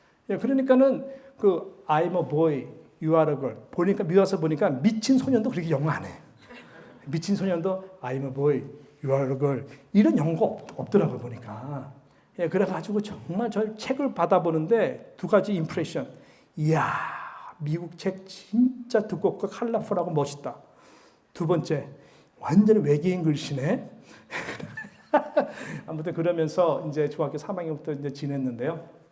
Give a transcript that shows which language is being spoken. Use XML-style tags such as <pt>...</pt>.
<en>예,</en> <ko>그러니까는 그</ko> <en>I'm a boy, you are a girl.</en> <ko>보니까 미워서 보니까 미친 소년도 그렇게 영어 안 해. 미친 소년도</ko> <en>I'm a boy, you are a girl.</en> <ko>이런 영어가 없더라고요 보니까. 예, 그래가지고 정말 저 책을 받아보는데 두 가지 임프레션. 이야, 미국 책 진짜 두껍고 컬러풀하고 멋있다. 두 번째, 완전 외계인 글씨네. 아무튼 그러면서 이제 중학교 3학년부터 이제 지냈는데요.</ko>